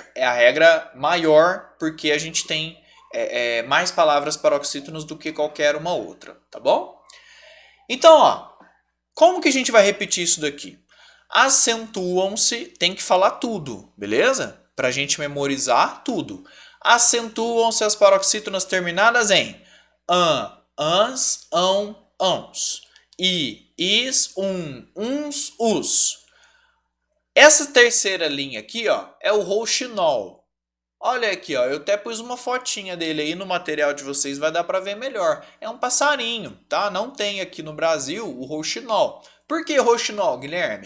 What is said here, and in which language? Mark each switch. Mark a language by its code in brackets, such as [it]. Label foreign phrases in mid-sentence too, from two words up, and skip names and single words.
[pt] É a regra maior, porque a gente tem mais palavras paroxítonas do que qualquer uma outra, tá bom? Então, ó, como que a gente vai repetir isso daqui? Acentuam-se, tem que falar tudo, beleza? Pra gente memorizar tudo. Acentuam-se as paroxítonas terminadas em an, ans, ão, ãos. I, is, uns, us. Essa terceira linha aqui, ó, é o rouxinol. Olha aqui, ó, eu até pus uma fotinha dele aí no material de vocês, vai dar pra ver melhor. É um passarinho, tá? Não tem aqui no Brasil o rouxinol. Por que rouxinol, Guilherme?